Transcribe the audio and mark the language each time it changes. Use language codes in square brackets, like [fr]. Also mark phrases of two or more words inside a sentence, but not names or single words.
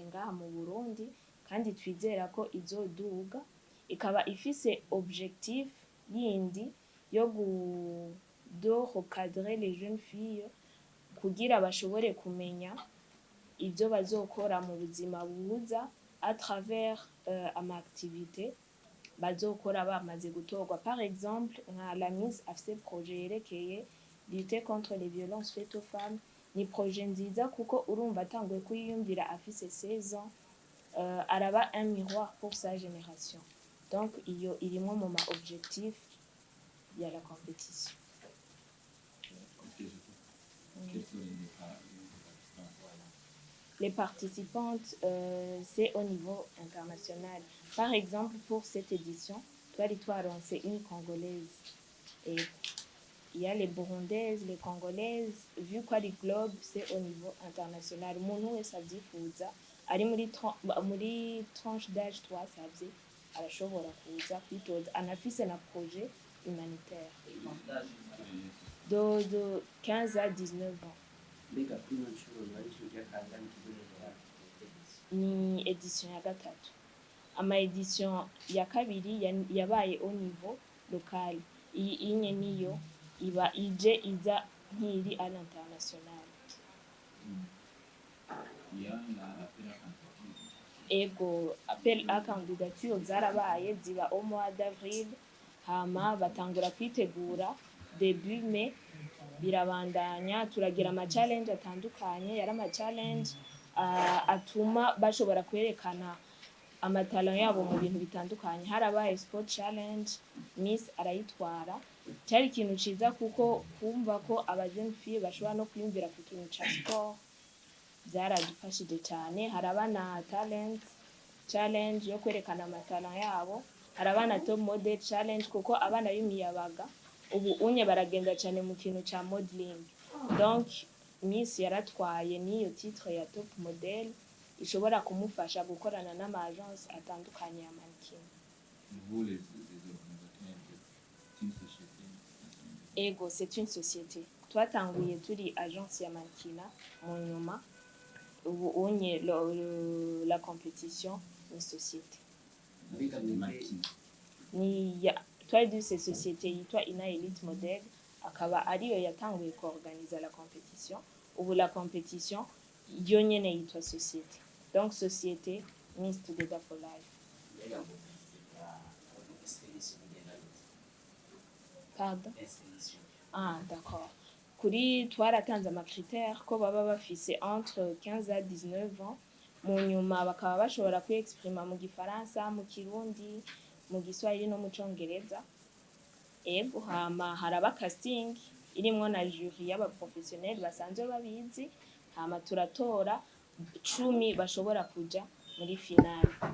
[rn] ngaha mu Burundi kandi twizera ko izoduga, ikaba ifise objectif yindi yo [fr] recadrer les jeunes filles [rn] kugira bashobore kumenya ivyo bazokora mu buzima buza [fr] à travers [rn] ama activité bazokora bamaze gutorwa. [fr] Par exemple nka la Miss [rn] afise projet yerekeye [fr] lutter contre les violences faites aux femmes. [rn] Ni projet nziza kuko urumva atanguye kuyiyumvira afise [fr] 16 ans, [rn] araba [fr] un miroir pour sa génération. [rn] Donc iyo irimo mu ma objectif ya [fr] la compétition. Les participantes, c'est au niveau international. Par exemple, pour cette édition, c'est une Congolaise. Et il y a les Burundaises, les Congolaises. Vu quoi les globes, c'est au niveau international. Mon nom est [rn] Sadi Fouza. Ari muri [fr] tranche d'âge [rn] 3 sabye arashobora kuza kwitoza, anafise na [fr] projet humanitaire de 15 à 19 ans. [rn] Ni edition ya gatatu. Ama edition ya kabiri yabaye [fr] au niveau local. [rn] Iyi nye niyo iba ije iza nkiri [fr] à l'international. [rn] ego [fr] appel à candidature [rn] zarabaye ziba [fr] au mois d'avril [rn] hama batangura kwitegura [fr] début mai [rn] birabandanya turagira ama challenge atandukanye yari ama challenge atuma bashobora kwerekana amatalo yabo mu bintu bitandukanye harabaye [en] sport challenge [rn] Miss arayitwara cyari ikintu ciza kuko kumva ko aba [fr] jeune fille [rn] bashobora no kwiyumvira ku kintu ca sport byaradufashije cyane harabana [en] talent challenge [rn] yo kwerekana amatalo yabo harabana [en] top model challenge [rn] kuko abana b'imiyabaga ubu unye baragenda cyane mu kintu ca modeling donc Miss yaratwaye niyo titre ya [en] top model [rn] ishobora kumufasha gukorana n'ama agence atandukanye ya mannequin. Ego [fr] c'est une société [rn] twatanguye turi agence ya mannequin mu nyuma ubu unye [fr] la compétition [rn] ni société ni ya twari duse société yitwa Ina Elite Model akaba ariyo yatanguye kuorganiza [fr] la compétition [rn] ubu [fr] la compétition [rn] yo nyene yitwa société donc société Miss Together for Life. [fr] Pardon? Ah d'accord [rn] kuri twaratanze ama critères ko baba bafise [fr] entre 15 à 19 ans [rn] mu nyuma bakaba bashobora kwiexprima mu gifaransa mu kirundi mu giswahili no mu congereza ego hama haraba casting irimwo na jury y'aba professionnel basanzwe babizi hama turatora 10 bashobora kuja muri finale.